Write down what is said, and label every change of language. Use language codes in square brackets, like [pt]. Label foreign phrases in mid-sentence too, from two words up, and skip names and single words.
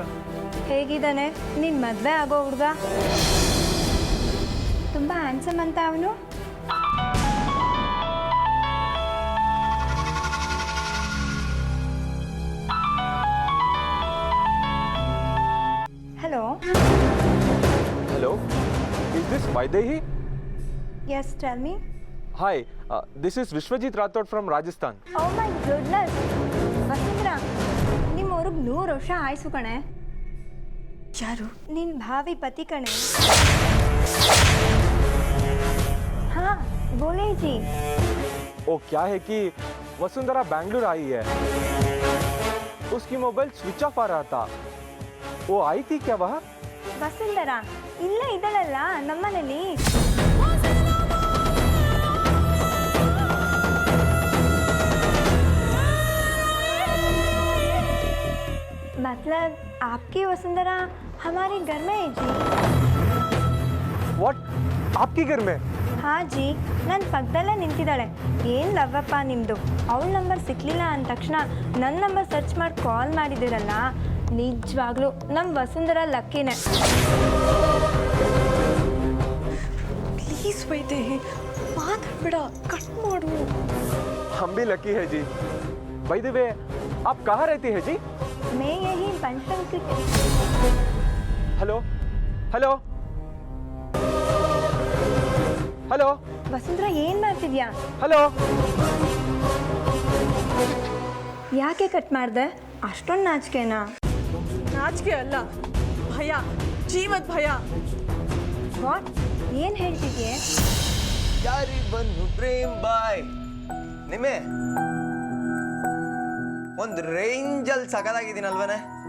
[kn] ಹೇಗಿದ್ದಾನೆ ನಿನ್ ಮದ್ವೆ ಆಗೋ ಹುಡುಗ? ತುಂಬಾ ಹ್ಯಾಂಡ್ಸಮ್ ಅಂತ ಅವನು. ಹಲೋ [en] Hello, is this Vaidehi? Yes, tell me. Hi, this is Vishwajit Rathod from Rajasthan. Oh my goodness. [kn] ವಸುಂಧರಾ, ನಿಮ್ಮ ಊರಿಗೆ 100 ವರ್ಷ ಆಯ್ಸು ಕಣೆ. ಯಾರು? ನಿನ್ ಭಾವಿ ಪತಿ ಕಣೆ. [hi] हाँ, बोले जी. वो क्या है कि वसुंधरा बैंगलोर आई है, उसकी मोबाइल स्विच ऑफ आ रहा था. वो आई थी क्या वह? [kn] ವಸುಂಧರಾ ಇಲ್ಲೇ ಇದ್ದಾಳಲ್ಲ ನಮ್ಮನೇಲಿ. [hi] मतलब आपकी वसुंधरा हमारे घर में है जी. What? आपके घर में? [kn] ಹಾಂ ಜಿ, ನನ್ನ ಪಕ್ಕದಲ್ಲೇ ನಿಂತಿದ್ದಾಳೆ. ಏನು ಲವ್ವಪ್ಪ ನಿಮ್ಮದು? ಅವಳ ನಂಬರ್ ಸಿಕ್ಕಲಿಲ್ಲ ಅಂದ ತಕ್ಷಣ ನನ್ನ ನಂಬರ್ ಸರ್ಚ್ ಮಾಡಿ ಕಾಲ್ ಮಾಡಿದ್ದೀರಲ್ಲ, ನಿಜವಾಗ್ಲೂ ನಮ್ಮ ವಸುಂಧರಾ ಲಕ್ಕಿನೇ. ಪ್ಲೀಸ್ ವೈದೇಹಿ, ಮಾತಾಡ್ಬೇಡ, ಕಟ್ ಮಾಡು. [hi] हम भी लकी है जी. [en] By the way, [hi] आप कहाँ रहती है जी? मैं यही पंचतंत्र की. हेलो हेलो हेलो [kn] ವಸುಂಧರಾ ಏನು ಮಾಡ್ತಿದ್ಯಾ? [hi] हेलो. [kn] ಯಾಕೆ ಕಟ್ ಮಾಡಿದೆ? ಅಷ್ಟೊಂದು ನಾಚಿಕೆನಾ? ನಾಚಿಕೆ ಅಲ್ಲ, ಭಯ, ಜೀವದ ಭಯ. ವಾಟ್? ಏನು ಹೇಳ್ತಿದ್ಯೆ? ಯಾರಿ ಬಂದು ಪ್ರೇಮ್ ಬಾಯ್ ನಿಮ್ಮೆ ಒಂದು ರೇಂಜಲ್ಲಿ ಸಕಲಾಗಿದ್ದೀನಲ್ವನೇ?